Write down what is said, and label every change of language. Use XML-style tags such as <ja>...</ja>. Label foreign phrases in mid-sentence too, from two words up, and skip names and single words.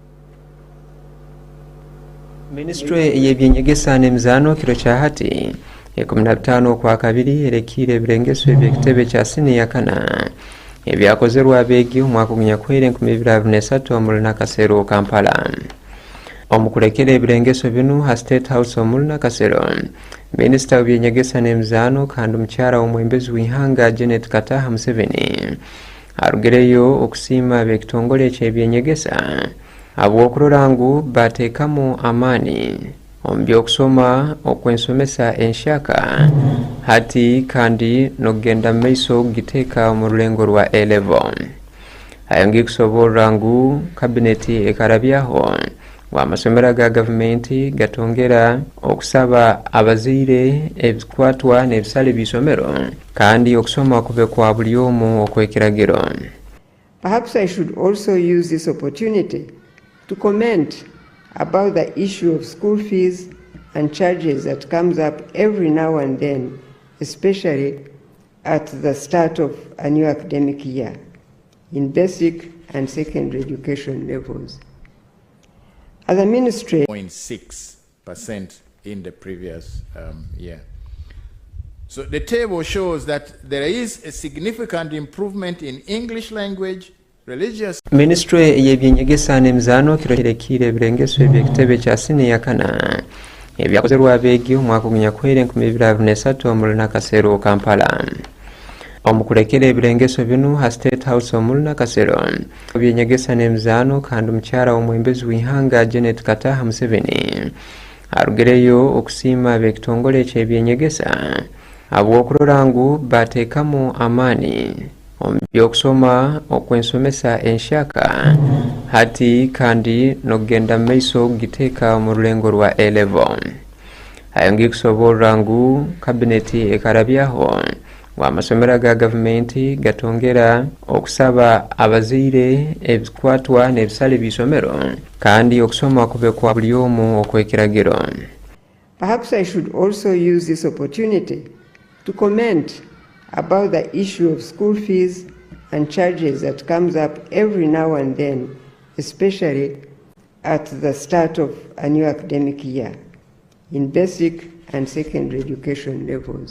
<ttj>Ministry y'ebyenyegesa n'emizano kiro kya hati 15 kwa kabiri erekire ebirengeso ebyekitebe kya sine ya kana ebyakozerwa abegi omwaka gunyakoire 2023 omulina kasero Kampala. Omukulekere ebirengeso binu ha State House omulina kasero Minister w'ebyenyegesa n'emizano kandi omukyara omwembezi w'ihanga Janet Kataha Museveni arugereyo okusiima ab'ekitongole ky'ebyenyegesa ab'okurora ngu bateekamu amaani omu by'okusoma okwensomesa enshaka hati kandi n'okugenda mu maiso giteeka mu rulengo rwa A-level. Ayongi kusoborra ngu kabineti ekarabyaho amasomero ga gavumenti gatongera okusaba abazaire ebikwatwa n'ebisale bisomero kandi okusoma kube kwa buli omu okwekiragiro.</ttj> <en>Perhaps I should also use this opportunity to comment about the issue of school fees and charges that comes up every now and then, especially at the start of a new academic year in basic and secondary education levels. As a ministry, 0.6% in the previous year. So the table shows that there is a significant improvement in English language, religious.</en> <ttj>Ministry y'ebyenyegesa n'emizano kirekire ebirengeso ebyekitebe kya sine ya kana ebyakozerwa abegi omwaka gunyakoire 2023 omulina kasero Kampala. Omukulekere ebirengeso binu ha State House omulina kasero ebyenyegesa n'emizano kandi omukyara omwembezi w'ihanga Janet Kataha Museveni arugereyo okusiima ab'ekitongole ky'ebyenyegesa ab'okurora ngu bateekamu amaani omu by'okusoma okwensomesa enshaka hati kandi n'okugenda mu maiso giteeka mu rulengo rwa A-level. Ayongi kusoborra ngu kabineti ekarabyaho amasomero ga gavumenti gatongera okusaba abazaire ebikwatwa n'ebisale bisomero kandi okusoma kube kwa buli omu okwekiragiro.</ttj> <en>Perhaps I should also use this opportunity to comment about the issue of school fees and charges that comes up every now and then, especially at the start of a new academic year in basic and secondary education levels.</en>